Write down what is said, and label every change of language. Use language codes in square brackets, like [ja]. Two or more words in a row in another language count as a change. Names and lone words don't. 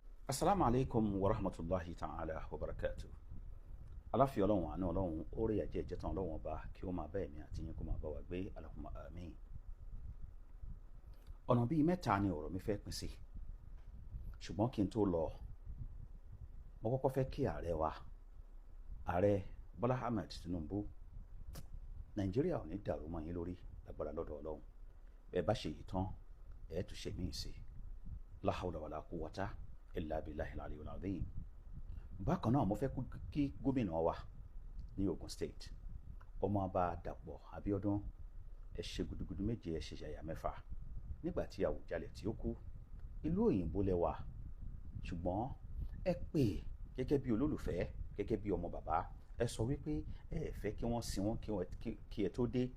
[ar] السلام عليكم ورحمة الله تعالى وبركاته. [yo] Aláfíà Ọlọ́run, àánú Ọlọ́run, oore àjẹ́ ìjẹtàn Ọlọ́run ọba kí ó máa bá ẹ̀mí àti yín kó máa bá wa gbé, [ar] اللهم آمين. [yo] Ọ̀nà bíi mẹ́ta ni ọ̀rọ̀ mi fẹ́ pín sí. Ṣùgbọ́n kí n tó lọ, mo kọ́kọ́ fẹ́ kí ààrẹ wa, ààrẹ Bọ́lá Ahmed Tinubu, Nàìjíríà ò ní dàrú mọ́ yín lórí lágbára lọ́dọ̀ Ọlọ́run. Bẹ́ẹ̀ bá ṣe yìí tán, ẹ̀ tún ṣe míì sí. [ar] لا حول ولا قوة إلا بالله العلي العظيم. [yo] Bákan náà mo fẹ́ kí gómìnà wa ní Ogun State, Ọmọọba Dàpọ̀ Abíọ́dún, ẹ ṣe gudugudu méje, ẹ ṣe yàyà mẹ́fà nígbà tí Àwùjalẹ̀ tí ó kú. Ìlú òyìnbó lẹ́wà, ṣùgbọ́n ẹ pè gẹ́gẹ́ bí olólùfẹ́, gẹ́gẹ́ bí ọmọ bàbá, ẹ sọ wípé ẹ fẹ́ kí wọ́n sin wọ́n kí ẹ tó dé.